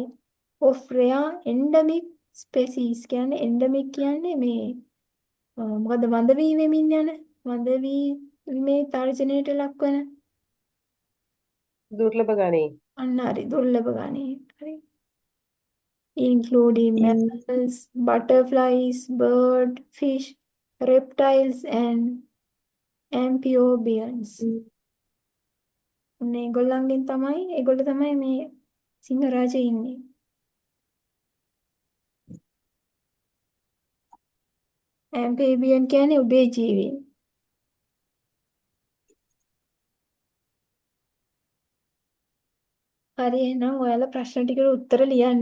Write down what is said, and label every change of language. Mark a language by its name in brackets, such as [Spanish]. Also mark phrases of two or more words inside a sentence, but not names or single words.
[English] of rare endemic species [Sinhala] කියන්නේ endemic කියන්නේ මේ මොකද වඳ වී වෙමින් යන වඳ වීමේ තර්ජනයට ලක්වන දුර්ලභ ගණේ. අන්න හරි දුර්ලභ ගණයේ. හරි. [English] including mammals, butterflies, bird, fish, reptiles and amphibians. [Sinhala] ඒගොල්ලෝ තමයි මේ සිංහරාජේ ඉන්නේ. amphibian කියන්නේ උභයජීවීන්. හරි එහෙනම් ඔයාලා ප්‍රශ්න ටිකට උත්තර ලියන්න.